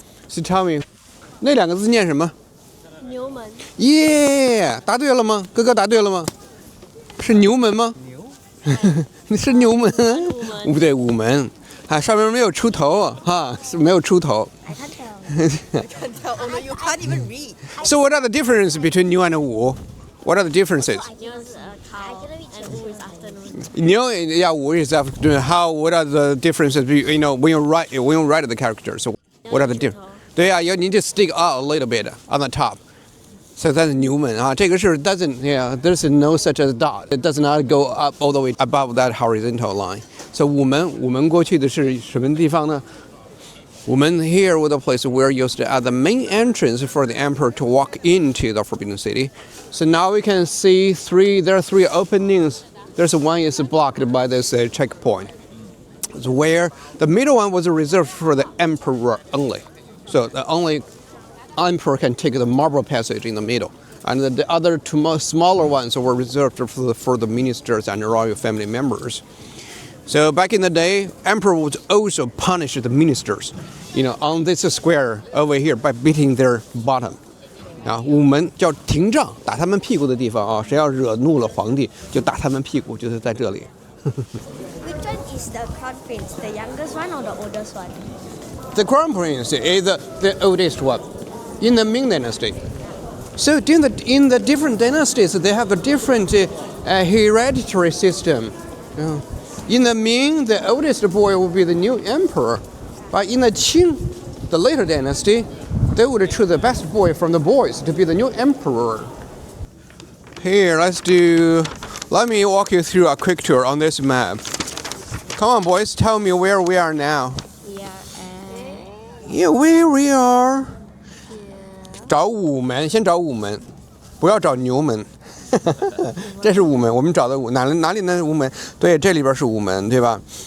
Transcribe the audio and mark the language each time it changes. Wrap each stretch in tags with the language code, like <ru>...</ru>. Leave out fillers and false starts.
<en>So tell me,</en> <zh>那两个字念什么？牛门。耶，答对了吗？哥哥答对了吗？是牛门吗？牛。是牛门？不对，午门。上面没有出头哈，是没有出頭。</zh> <en>I can't tell. I can't tell. Oh no, you can't even read. So what are the differences between 牛 and 午? What are the differences? 牛is a cow and 午 is afternoon. 牛 午 is afternoon. What are the differences? When you write the characters, so what are the differences?</en> <zh>对呀</zh> <en>you need to stick out a little bit on the top. So that's</en> <zh>牛门啊，这个是</zh> <en>there's no such a dot. It does not go up all the way above that horizontal line. So</en> <zh>午门过去的是什么地方呢？</zh> <en>午門 here was the place where used at the main entrance for the emperor to walk into the Forbidden City. So now we can see there are three openings. There's one is blocked by this checkpoint. It's where the middle one was reserved for the emperor only. So the only emperor can take the marble passage in the middle. And the other two smaller ones were reserved for the ministers and royal family members. So back in the day, emperor would also punish the ministers, on this square over here by beating their bottom.</en> <zh>午门叫廷杖，打他们屁股的地方啊，谁要惹怒了皇帝，就打他们屁股，就是在这里。</zh> <en>Which one is the crown prince, the youngest one or the oldest one? The crown prince is the oldest one in the Ming Dynasty. So in the different dynasties, they have a different hereditary system. In the Ming, the oldest boy will be the new emperor. But in the Qing, the later dynasty, they would choose the best boy from the boys to be the new emperor. Here, let's Let me walk you through a quick tour on this map. Come on, boys, tell me where we are now. Yeah, Where we are.</en> <zh>找午门，先找午门，不要找牛门。这是午门，我们找的哪里呢？午门，对，这里边是午门，对吧？</zh>